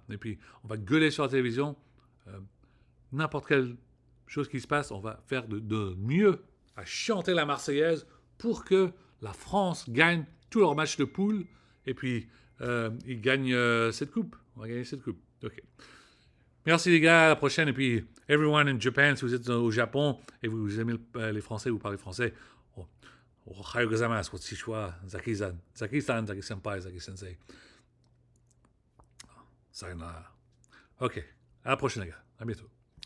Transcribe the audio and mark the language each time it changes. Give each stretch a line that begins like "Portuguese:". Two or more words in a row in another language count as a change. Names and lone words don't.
French: Et puis on va gueuler sur la télévision, euh, n'importe quelle chose qui se passe, on va faire de mieux à chanter la Marseillaise pour que la France gagne tous leurs matchs de poule, et puis ils gagnent cette coupe. On va gagner cette coupe. Ok. Merci les gars, à la prochaine. Et puis,
English: everyone in Japan,
French: si vous êtes au Japon et vous aimez les Français, vous parlez français,
Japanese: おはようございます、こんにちは、ザキさん、ザキさん、ザキ先輩、ザキ先生。さようなら.
French: Ok, à la prochaine les gars, à bientôt.